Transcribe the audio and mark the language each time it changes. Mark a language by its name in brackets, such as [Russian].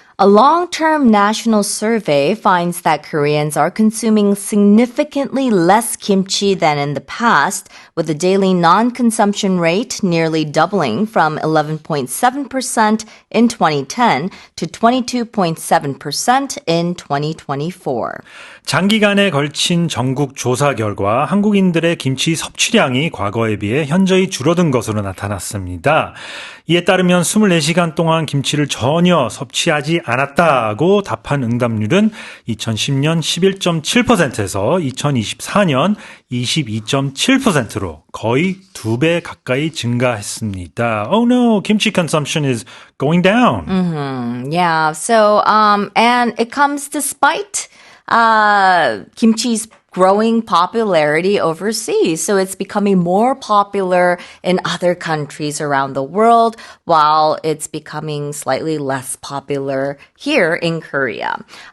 [English] A long-term national survey finds that Koreans are consuming significantly less kimchi than in the past, with the daily non-consumption rate nearly doubling from 11.7% in 2010 to 22.7% in 2024. [Korean] 장기간에 걸친 전국 조사 결과 한국인들의 김치 섭취량이 과거에 비해 현저히 줄어든 것으로 나타났습니다. 이에 따르면 24시간 동안 김치를 전혀 섭취하지 않았다고 답한 응답률은 2010년 11.7%에서 2024년 22.7%로 거의 2배 가까이 증가했습니다. [English] Oh no, kimchi consumption is going down. Yeah, so, and it comes despite kimchi's growing popularity overseas. So it's becoming more popular in other countries around the world while it's becoming slightly less popular here in Korea.